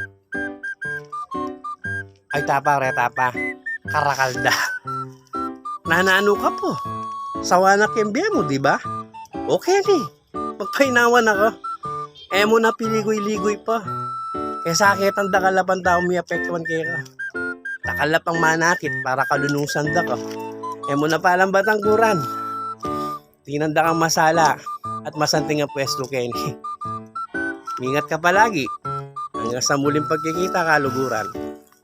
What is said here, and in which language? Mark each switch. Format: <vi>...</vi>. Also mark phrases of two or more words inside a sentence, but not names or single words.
<pam>Ay tapa, karakalda. Nanano ka po. Sawa na kembye mo, di ba? Okay ni. Magpainawan ako. Mo na piligoy-ligoy pa. Kaya sakit ang dakalapan tao may apektuan kaya ka. Dakalapang manakit para kalunusan da ka. Mo na palang batang Guran. Tinanda kang masala at masanting ang pwesto Kenny.</pam> <tl>Ingat ka palagi. Hanggang sa muling pagkikita, kaluguran.</tl>